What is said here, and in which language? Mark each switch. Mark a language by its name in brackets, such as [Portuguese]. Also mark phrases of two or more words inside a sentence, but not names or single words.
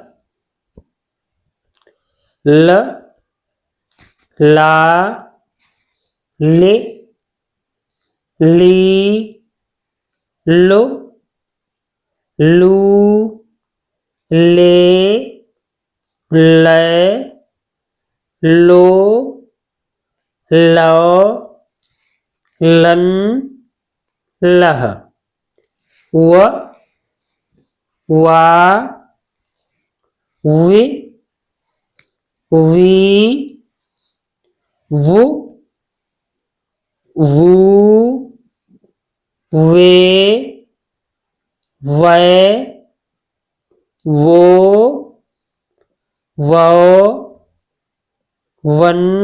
[Hindi] ल, ला, ले, ली, लो, लू, ले, ले, लो, लो, लन, लह, व, वा, वे, वी, वो, वू, वे, वै, वो, वौ, वन,